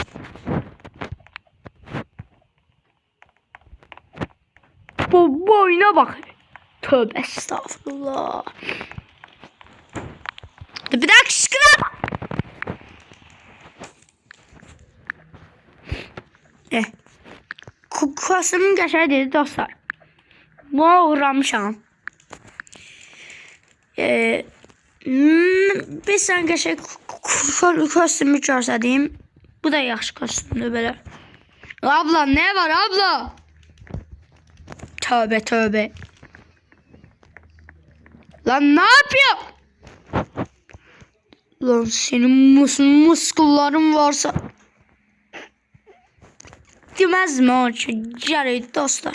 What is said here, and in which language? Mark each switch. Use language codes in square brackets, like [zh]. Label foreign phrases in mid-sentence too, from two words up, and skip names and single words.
[tr] Bu boyuna bak. Tövbe estağfurullah. Bir daha kışkıra. [az] Kostümün qəşəng dedi dostlar. Buna uğramışam. Bir sən qəşəng kostümü görsədiyim. Bu da yaxşı kostümdür belə. [tr] Abla ne var abla? Tövbe tövbe. Lan ne yapıyor? Lan senin muskulların varsa demez mi o çocuk dostlar?